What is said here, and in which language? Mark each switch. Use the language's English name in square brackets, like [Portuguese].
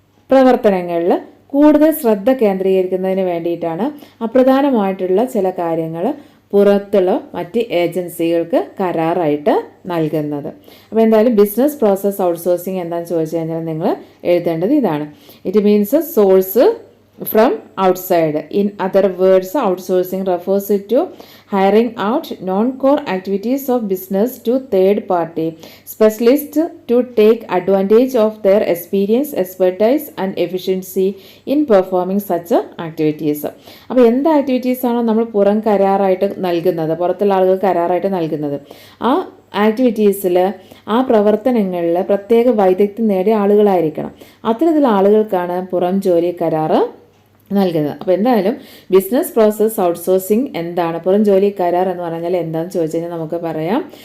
[Malayalam] പ്രവർത്തനങ്ങളിൽ കൂടുതൽ ശ്രദ്ധ കേന്ദ്രീകരിക്കുന്നതിന് വേണ്ടിയിട്ടാണ് അപ്രധാനമായിട്ടുള്ള ചില കാര്യങ്ങൾ പുറത്തുള്ള മറ്റ് ഏജൻസികൾക്ക് കരാറായിട്ട് നൽകുന്നത്. അപ്പോൾ എന്തായാലും ബിസിനസ് പ്രോസസ് ഔട്ട്സോഴ്സിങ് എന്താണെന്ന് ചോദിച്ചു കഴിഞ്ഞാൽ നിങ്ങൾ എഴുതേണ്ടത് ഇതാണ്. [English] It means source from outside. In other words, outsourcing refers to hiring out non-core activities of business to third party specialists to take advantage of their experience, expertise and efficiency in performing such activities. [Malayalam] അപ്പോൾ എന്ത് activities ആണോ നമ്മൾ പുറം കരാറായിട്ട് നൽകുന്നത്, പുറത്തുള്ള ആളുകൾ കരാറായിട്ട് നൽകുന്നത്, ആ ആക്ടിവിറ്റീസിൽ ആ പ്രവർത്തനങ്ങളിൽ പ്രത്യേക വൈദഗ്ധ്യം നേടിയ ആളുകളായിരിക്കണം. അത്തരത്തിലുള്ള ആളുകൾക്കാണ് പുറം ജോലി കരാറ് നൽകുന്നത്. അപ്പോൾ എന്തായാലും ബിസിനസ് പ്രോസസ് ഔട്ട്സോഴ്സിങ് എന്താണ്, പുറം ജോലി കരാർ എന്ന് പറഞ്ഞാൽ എന്താണെന്ന് ചോദിച്ചു കഴിഞ്ഞാൽ നമുക്ക് പറയാം.